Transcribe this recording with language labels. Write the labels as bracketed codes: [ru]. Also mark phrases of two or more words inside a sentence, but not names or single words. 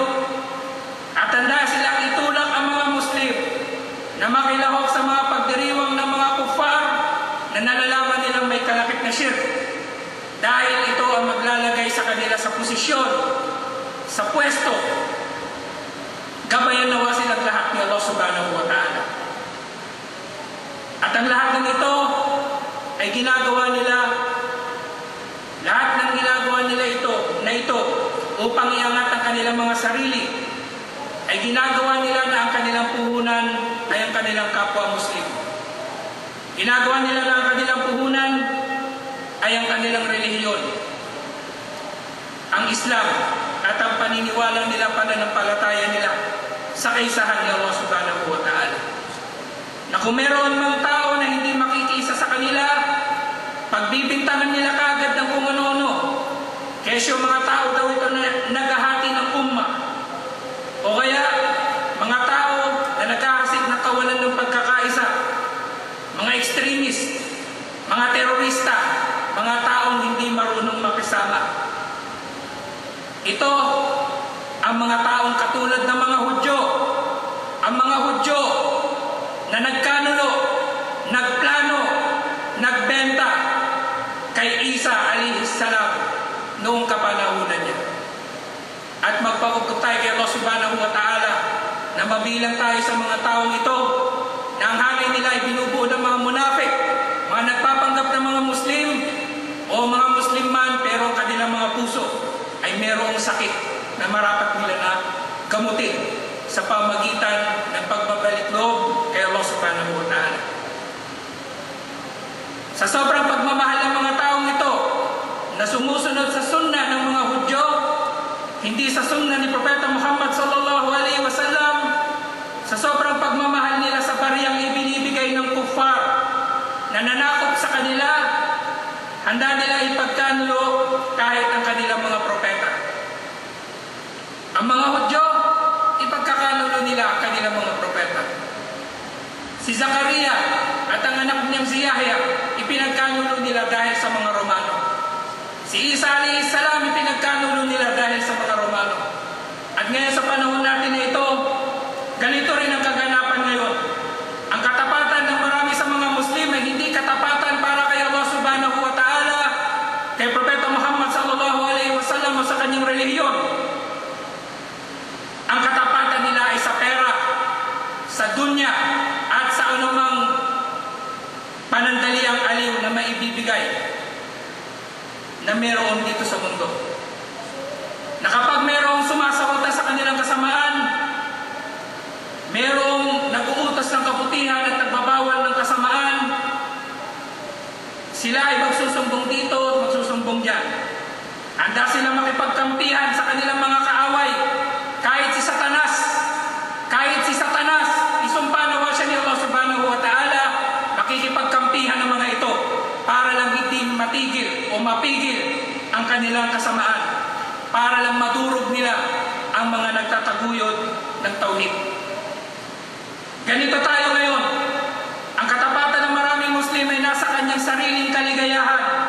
[tl] At handa silang itulak ang mga Muslim na makilahok sa mga pagdiriwang ng mga kuffar na nalalaman nilang may kalakip na shirk, dahil ito ang maglalagay sa kanila sa posisyon, sa pwesto. Gabayan nawa silang lahat ni Allah [ar] سبحانه وتعالى. [tl] At ang lahat ng ito ay ginagawa nila, lahat ng ginagawa nila ito upang iangat ang kanilang mga sarili, ay ginagawa nila na ang kanilang puhunan ay ang kanilang kapwa Muslim. Ginagawa nila na ang kanilang puhunan ay ang kanilang relihiyon, ang Islam, at ang paniniwala nila, pananampalataya nila sa kaisahan ni Allah [ar] سبحانه وتعالى. [tl] Na kung meron mang tao na hindi makikiisa sa kanila, pagbibintangan nila kaagad ng kung ano-ano. Kesyo mga tao daw ito na naghahati ng ummah, o kaya mga tao na nagkakasig na kawalan ng pagkakaisa, mga extremist, mga terorista, mga taong hindi marunong makisama. Ito ang mga taong katulad ng mga Hudyo, ang mga Hudyo na nagkanulo, nagplano, nagbenta kay Isa [ar] عليه السلام [tl] noong kapanahunan niya. At magpapagod tayo kay Allah [ar] سبحانه وتعالى [tl] na mabilang tayo sa mga taong ito na ang hangin nila ay binubuo ng mga munafik, mga nagpapanggap ng mga Muslim o mga Muslim man, pero ang kanilang mga puso ay merong sakit na marapat nila na gamutin sa pamagitan ng pagbabalik loob kay Allah [ar] سبحانه وتعالى. [tl] Sa sobrang pagmamahal ng mga taong ito na sumusunod sa sunnah ng mga Hudyo, hindi sa sunnah ni Propeta Muhammad [ar] صلى الله عليه وسلم, [tl] sa sobrang pagmamahal nila sa bariyang ibinibigay ng kuffar na nanakop sa kanila, handa nila ipagkanulo kahit ang kanilang mga propeta. Ang mga Hudyo, ipagkakanulo nila ang kanilang mga propeta. Si Zakaria at ang anak niyang si Yahya, ipinagkanulo nila dahil sa mga Romano. Si Isa [ar] عليه السلام, [tl] ipinagkanulo nila dahil sa mga Romano. At ngayon sa panahon natin na ito, ganito rin ang kaganapan ngayon. Ang katapatan ng marami sa mga Muslim ay hindi katapatan para kay Allah [ar] سبحانه وتعالى, [tl] kay Propeta Muhammad [ar] صلى الله عليه وسلم [tl] o sa kanyang relihiyon. Ang katapatan nila ay sa pera, sa dunya, at sa anumang panandaliang aliw na maibibigay na meron dito sa mundo. Na kapag merong sumasakota sa kanilang kasamaan, merong nag-uutos ng kabutihan at nagbabawal ng kasamaan, sila ay magsusumbong dito at magsusumbong dyan. Handa silang makipagkampihan sa kanilang mga kaaway. Kahit si Satanas, isumpa nawa siya ni Allah [ar] سبحانه وتعالى, [tl] makikipagkampihan ng mga ito para lang hindi matigil o mapigil ang kanilang kasamaan, para lang madurog nila ang mga nagtataguyod ng tauhid. Ganito tayo ngayon. Ang katapatan ng maraming Muslim ay nasa kanyang sariling kaligayahan.